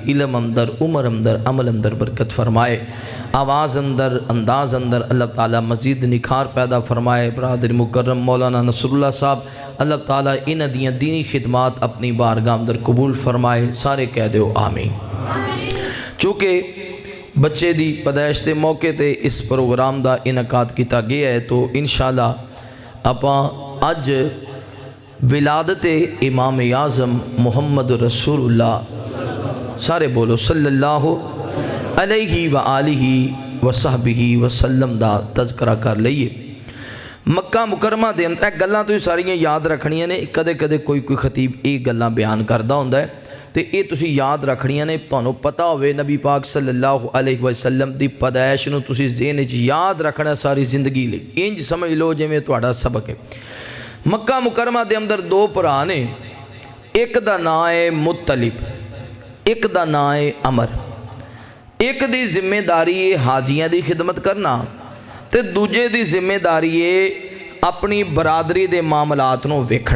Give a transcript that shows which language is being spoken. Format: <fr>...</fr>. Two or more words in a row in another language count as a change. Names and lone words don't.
<pa>علم اندر عمر اندر عمل اندر برکت فرمائے آواز اندر انداز اندر اللہ تعالیٰ مزید نکھار پیدا فرمائے برادر مکرم مولانا نصر اللہ صاحب اللہ تعالیٰ ان دیاں دینی خدمات اپنی بارگاہ اندر قبول فرمائے سارے کہہ دیو آمین چونکہ بچے دی پیدائش دے موقعے تے اس پروگرام دا انعقاد کیتا گیا ہے. تے ان شاء اللہ آپاں اج ولادت امام اعظم محمد رسول اللہ سارے بولو</pa> <ar>صلی اللہ علیہ وعلی آلہ وصحبہ وسلم</ar> <pa>دا تذکرہ کر لئیے. مکہ مکرمہ دے اندر گلاں تسیں ساریاں یاد رکھنیاں نے. کدے کدے کوئی خطیب ایہہ گلاں بیان کردا ہوندا ہے تے ایہہ تسیں یاد رکھنیاں نے. تہانوں پتہ ہووے نبی پاک</pa> <ar>صلی اللہ علیہ وسلم</ar> <pa>دی پیدائش نوں تسیں ذہن چ یاد رکھنا ساری زندگی لئی. انج سمجھ لو جویں تہاڈا سبق ہے۔ مکہ مکرمہ دے اندر دو بھرا نے، اک دا ناں ہے مطلب، اک دا ناں ہے عمر. اک دی ذمہ داری ہے حاجیاں دی خدمت کرنا تے دوجے دی ذمہ داری ہے اپنی برادری دے معاملات نوں ویکھنا.</pa>